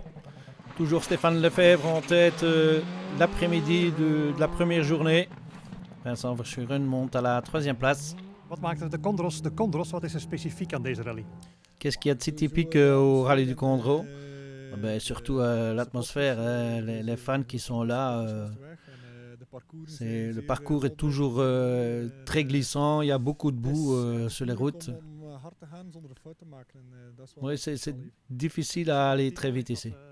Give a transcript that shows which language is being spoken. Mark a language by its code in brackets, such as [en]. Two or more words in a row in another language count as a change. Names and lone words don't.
[fr] Toujours Stéphane Lefebvre en tête l'après-midi de la première journée. Vincent Verschuren monte à la troisième place. [nl] Wat maakt de Condros? Wat is er specifiek aan deze rally? [fr] Qu'est-ce qu'il y a de si typique au rallye du Condro? Surtout l'atmosphère, hein, les fans qui sont là. Le parcours est toujours très glissant, il y a beaucoup de boue sur les routes. Oui, c'est difficile à aller très vite ici.